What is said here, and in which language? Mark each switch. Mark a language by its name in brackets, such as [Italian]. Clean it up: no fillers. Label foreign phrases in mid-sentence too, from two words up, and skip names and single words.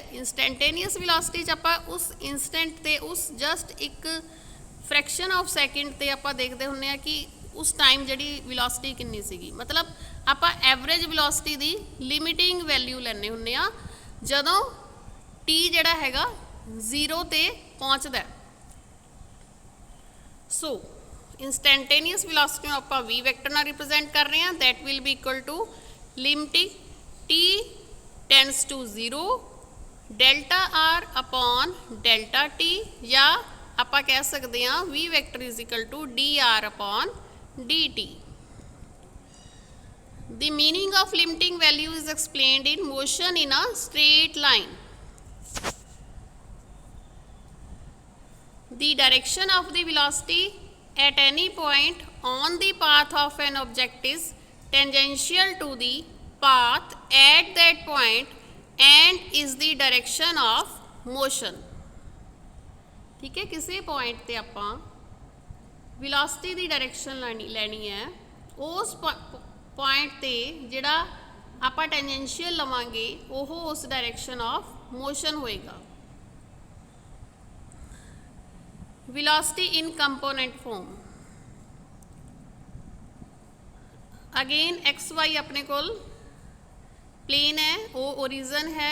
[English] instantaneous velocity [Punjabi] ਚ ਆਪਾਂ ਉਸ ਇੰਸਟੈਂਟ ਤੇ ਉਸ ਜਸਟ ਇੱਕ [English] fraction of second [Punjabi] ਤੇ ਆਪਾਂ ਦੇਖਤੇ ਹੁੰਨੇ ਕਿ ਉਸ ਟਾਈਮ ਜਿਹੜੀ ਵੈਲੋਸਿਟੀ ਕਿਤਨੀ ਸੀਗੀ, ਮਤਲਬ ਆਪਾਂ [English] average velocity [Punjabi] ਦੀ [English] limiting value [Punjabi] ਲੈਨੇ ਹੁੰਨੇ ਆ ਜਦੋਂ ਟੀ ਜਿਹੜਾ ਹੈਗਾ 0 ਤੇ ਪਹੁੰਚਦਾ। [English] So instantaneous velocity [Punjabi] ਨੂੰ ਆਪਾਂ v ਵੈਕਟਰ ਨਾਲ ਰਿਪਰੈਜ਼ੈਂਟ ਕਰ ਰਹੇ ਹਾਂ [English] that will be equal to limit t tends to 0 delta r upon delta t [Punjabi] ਯਾ ਆਪਾਂ ਕਹਿ ਸਕਦੇ ਹਾਂ v ਵੈਕਟਰ [English] is equal to dr upon dt. The meaning of limiting value is explained in motion in a straight line. The direction of the velocity at any point on the path of an object is tangential to the path at that point and is the direction of motion. [Punjabi] ਠੀਕ ਹੈ, ਕਿਸੀ ਪੌਇੰਟ ਤੇ ਆਪਾਂ ਵੈਲੋਸਿਟੀ ਦੀ ਡਾਇਰੈਕਸ਼ਨ ਲੈਣੀ ਹੈ ਉਸ ਪੌਇੰਟ ਤੇ ਜਿਹੜਾ ਆਪਾਂ ਟੈਂਜੈਂਸ਼ੀਅਲ ਲਵਾਂਗੇ ਓਹ ਉਸ [English] direction of motion [Punjabi] ਹੋਏਗਾ. [English] velocity in component form again x y [Punjabi] ਅਪਣੇ ਕੋਲ ਪਲੇਨ ਹੈ, ਵੋ ਓਰਿਜਨ ਹੈ.